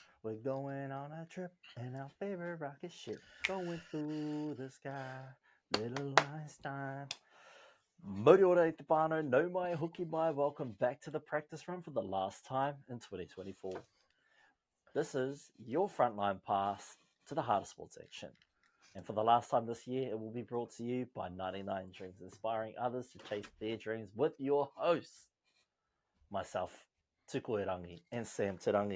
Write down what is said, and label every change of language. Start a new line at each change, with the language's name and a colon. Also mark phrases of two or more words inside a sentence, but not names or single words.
English: We're going on a trip in our favorite rocket ship, going through the sky. Little Einstein.
Māori: Mori ora te whānau, no mai, hoki mai.
English: Welcome back to the practice run for the last time in 2024. This is your frontline pass to the harder sports action. And for the last time this year, it will be brought to you by 99 Dreams, inspiring others to chase their dreams with your hosts, myself, Tuko Erangi, and Sam Terangi.